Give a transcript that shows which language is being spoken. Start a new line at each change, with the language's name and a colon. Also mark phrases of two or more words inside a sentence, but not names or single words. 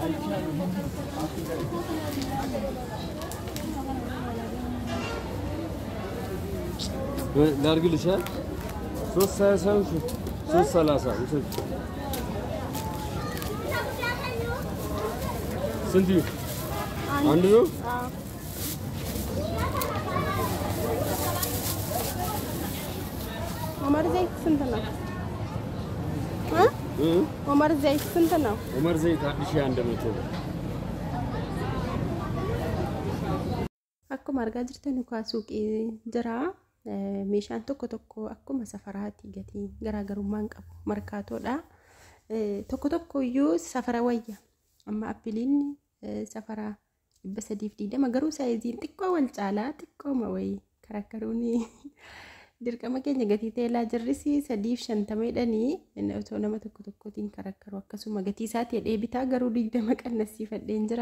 Amharic: ላርግልሽ ሶስት ሳይሳንሽ ሶስት ሰላሳ ውሰድ ስንት አንድ ነው ዑመር ዘይት ስንት ነው? ዑመር ዘይት ስንት ነው? ዑመር ዘይት 1100
Oromo: akkuma argaa jirtan kuwa suuqii jira. Meeshaan tokko akkuma safaraatti gatii garaagarummaan qabu markaatoodha. Tokko iyyuu safara wayya amma appiliin safara 320 garuu saayiziin xiqqoo wal caalaa xiqqooma wayii karakkaruuni dirqama keenya gatii teelaa jirrisi 350 dhanii otoo nama tokkotiin karakkaru akkasuma gatii isaatti dheebitaa garuu 20 qannasiifadheen jira.